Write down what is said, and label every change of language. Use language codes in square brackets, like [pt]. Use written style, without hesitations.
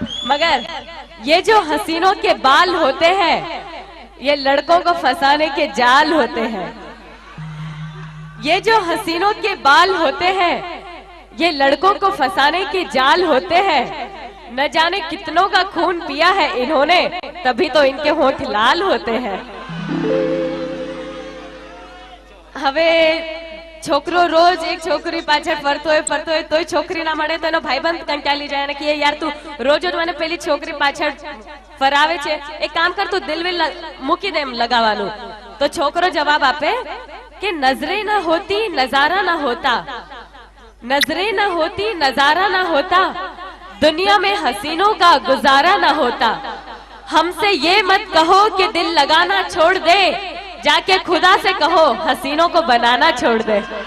[hi] मगर ये जो हसीनों के बाल होते हैं ये लड़कों को फंसाने के जाल होते हैं. ये जो हसीनों के बाल होते हैं ये लड़कों को फंसाने के जाल होते हैं. न जाने कितनों का खून पिया है इन्होंने, तभी तो इनके होंठ लाल होते हैं. [gu] હવે છોકરો રોજ એક છોકરી પાછળ ફરતો હોય તોય છોકરી ના મળે તો એનો ભાઈબંધ કંટાળી જાય અને કહે યાર તું રોજ જ મને પેલી છોકરી પાછળ ફરાવે છે, એક કામ કર તું દિલ વિલ મૂકી દે એમ લગાવવાનું. તો છોકરો જવાબ આપે [hi] कि नजरें न होती नजारा न होता, नजरें न होती नजारा न होता, दुनिया में हसीनों का गुजारा न होता. हमसे ये मत कहो कि दिल लगाना छोड़ दे, जाके खुदा से कहो हसीनों को बनाना छोड़ दे.